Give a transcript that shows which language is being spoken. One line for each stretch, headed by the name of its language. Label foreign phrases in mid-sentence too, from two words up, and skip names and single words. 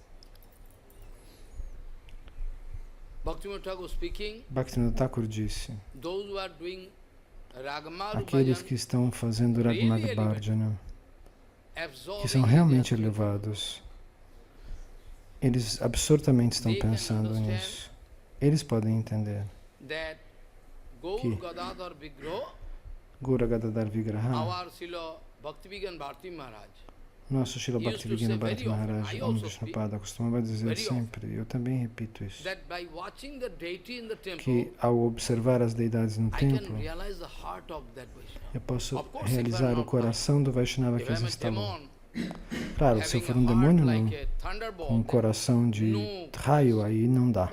Portuguese: Bhaktivinoda Thakur disse: aqueles que estão fazendo Ragmag Bhajana, que são realmente elevados, eles absurdamente estão pensando nisso. Eles podem entender que Gaura Gadadhar Vigraha, nosso Srila Bhaktivinoda Bharati Maharaj, Om Vishnupada, costumava dizer sempre, e eu também repito isso, que ao observar as deidades no templo, eu posso realizar o coração do Vaishnava que as instalou. Claro, se eu for um demônio, não. Com um coração de raio, aí não dá.